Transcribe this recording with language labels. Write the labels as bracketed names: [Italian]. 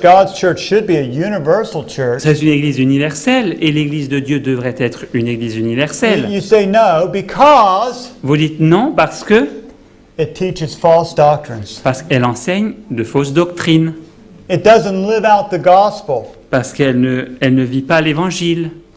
[English] God's church should be a universal church. [French] C'est une Église universelle et l'Église de Dieu devrait être une Église universelle. [English] You say no because [French] Vous dites non parce [English] it teaches false doctrines. [French] qu'elle enseigne de fausses doctrines, [English] It doesn't live out the gospel. [French] parce qu'elle ne vit pas l'Évangile.